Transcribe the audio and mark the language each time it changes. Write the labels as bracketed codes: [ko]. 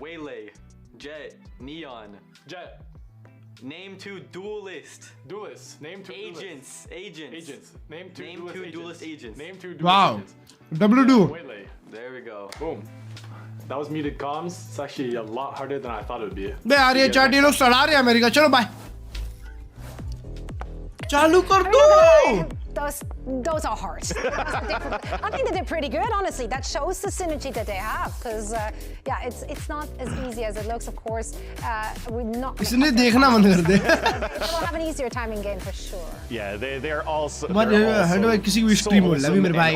[en] Waylay, Jet, Neon. Jet. Name two duelist. Duelists. Name two Agents. Name two duelist agents. Name two duelist wow agents. W2 Waylay. There we go. Boom. That was muted comms. It's actually a lot harder than I thought it would be. [hi] बे यार ये chat ये लोग सड़ा रहे हैं America चलो bye चालू कर दो [en] Those are hard. I think they did pretty good, honestly. That shows the synergy that they have, because yeah, it's not as easy as it looks. Of course, we're not. [hi] इसने देखना बंद कर दे [en] They will have an easier time in game for sure. Yeah, they're also. But how do I [hi] किसी को stream हो लवी मेरे भाई